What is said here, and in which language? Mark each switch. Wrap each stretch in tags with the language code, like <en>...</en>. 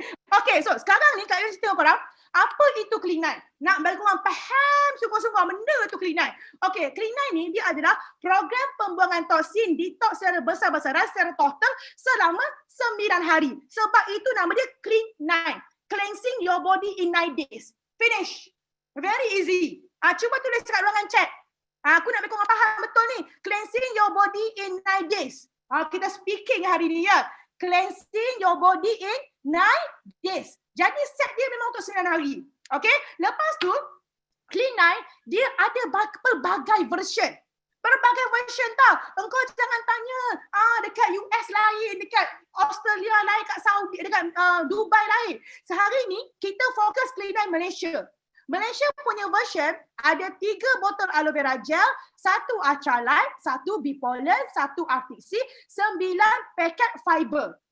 <ms>Okey, so sekarang ni Kak Yus cerita korang, apa itu Klinai? Nak bagi korang faham sungguh-sungguh benda tu Klinai. Okey, Klinai ni dia adalah program pembuangan toksin detox secara besar-besaran secara total selama 9 hari. Sebab itu nama dia Klinai.</ms> <en>Cleansing your body in 9 days. Finish. Very easy.</en> <ms>Cuba tulis kat ruangan chat. Aku nak bagi korang faham betul ni.</ms> <en>Cleansing your body in 9 days.</en> <ms>Kita speaking hari ni ya.</ms> <en>Cleansing your body in 9 days.</en> <ms>Jadi set dia memang untuk 9 hari. Okay. Lepas tu, Klinai dia ada pelbagai version. Berbagai version tau. Engkau jangan tanya dekat US lain, dekat Australia lain, kat Saudi, dekat Dubai lain. Sehari ni kita fokus Klinai Malaysia. Malaysia punya version ada 3 botol aloe vera gel, 1 Atralite, 1 Bipolar, 1 Arctic Sea, 9 paket fiber.</ms>